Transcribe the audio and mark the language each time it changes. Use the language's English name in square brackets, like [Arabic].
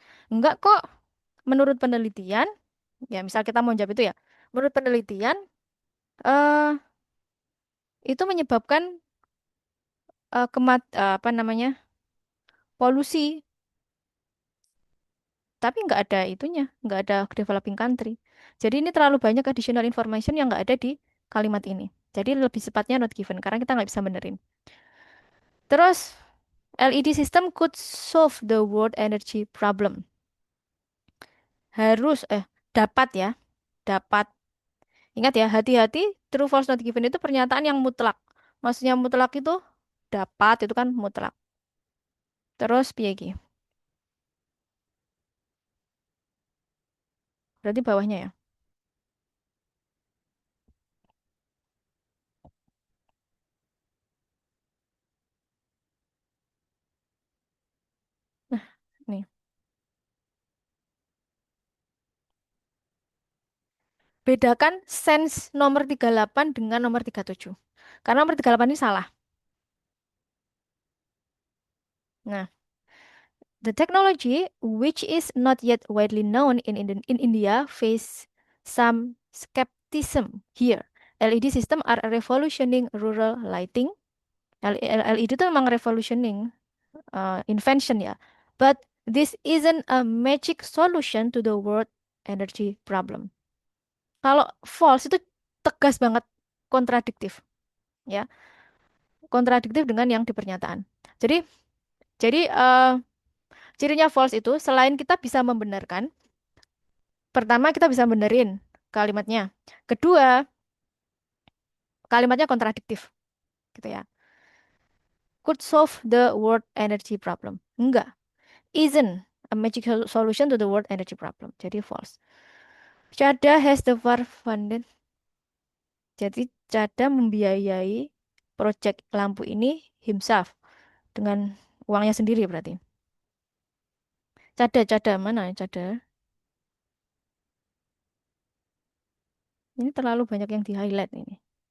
[Indonesian] Enggak kok, menurut penelitian, ya misal kita mau jawab itu ya, menurut penelitian, eh itu menyebabkan apa namanya, polusi, tapi nggak ada itunya, nggak ada developing country. Jadi ini terlalu banyak additional information yang nggak ada di kalimat ini. Jadi lebih sepatnya not given, karena kita nggak bisa benerin. [English] Terus, LED system could solve the world energy problem. [Indonesian] Harus, dapat ya, dapat. Ingat ya, hati-hati, true false not given itu pernyataan yang mutlak. Maksudnya mutlak itu dapat, itu kan mutlak. Terus [Javanese] piye iki? [Indonesian] Berarti bawahnya ya. Nah, nih. Bedakan sense nomor 38 dengan nomor 37. Karena nomor 38 ini salah. [English] Nah, the technology, which is not yet widely known in India, face some skepticism here. LED system are revolutioning rural lighting. LED [Indonesian] itu memang [English] revolutioning invention ya. But this isn't a magic solution to the world energy problem. [Indonesian] Kalau false itu tegas banget, kontradiktif ya, kontradiktif dengan yang di pernyataan. Jadi jadi cirinya false itu selain kita bisa membenarkan, pertama kita bisa benerin kalimatnya. Kedua, kalimatnya kontradiktif gitu ya. [English] Could solve the world energy problem. [Indonesian] Enggak. [English] Isn't a magic solution to the world energy problem. [Indonesian] Jadi [English] false. Chada has the far funded. [Indonesian] Jadi Chada membiayai proyek lampu ini [English] himself [Indonesian] dengan uangnya sendiri berarti. Cada mana ya Cada? Ini terlalu banyak yang di-highlight ini.